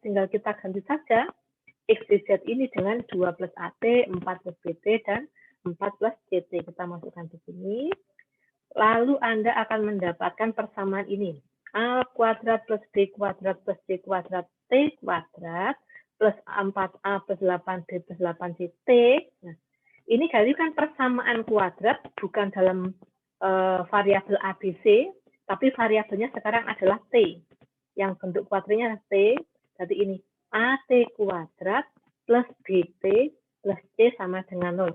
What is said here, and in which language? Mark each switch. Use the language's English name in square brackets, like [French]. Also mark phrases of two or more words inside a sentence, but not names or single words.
[Indonesian] Tinggal kita ganti saja X, Y, Z ini dengan 2 plus AT, 4 plus BT, dan 4 plus CT. Kita masukkan di sini. Lalu Anda akan mendapatkan persamaan ini. A kuadrat plus B kuadrat plus C kuadrat T kuadrat plus 4A plus 8B plus 8CT. Nah, ini kali kan persamaan kuadrat bukan dalam variabel ABC, tapi variabelnya sekarang adalah T. Yang bentuk kuadratnya adalah T, jadi ini AT kuadrat plus BT plus C sama dengan 0.